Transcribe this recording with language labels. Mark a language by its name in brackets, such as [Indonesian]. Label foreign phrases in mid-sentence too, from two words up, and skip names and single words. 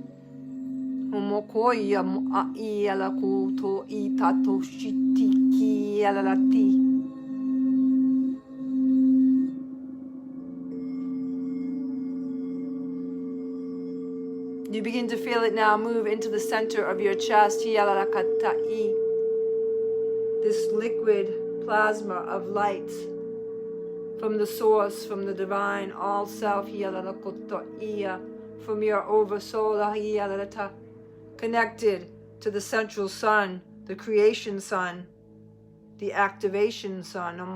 [English] Mokoya mo ai ala ko to I tato shitiki yalarati. You begin to feel it now move into the center of your chest, yalarakatai. This liquid plasma of light from the source, from the divine all self, from your oversoul, connected to the central sun, the creation sun, the activation sun.